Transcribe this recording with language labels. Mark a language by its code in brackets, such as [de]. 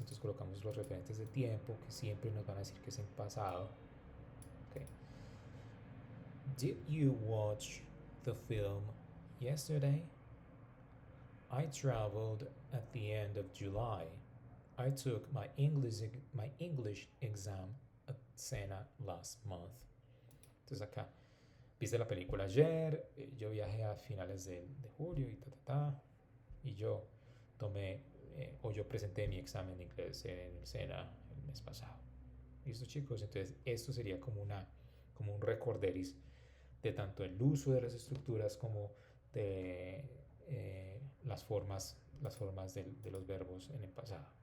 [es] Entonces colocamos los referentes de tiempo que siempre nos van a decir que es en pasado. [en] Okay. Did you watch the film yesterday? I traveled at the end of July. I took my English exam at Sena last month. [es] Entonces acá, viste la película ayer, yo viajé a finales de julio y y yo tomé yo presenté mi examen de inglés en el SENA el mes pasado. ¿Listo, chicos? Entonces esto sería como un recorderis de tanto el uso de las estructuras como de las formas de los verbos en el pasado.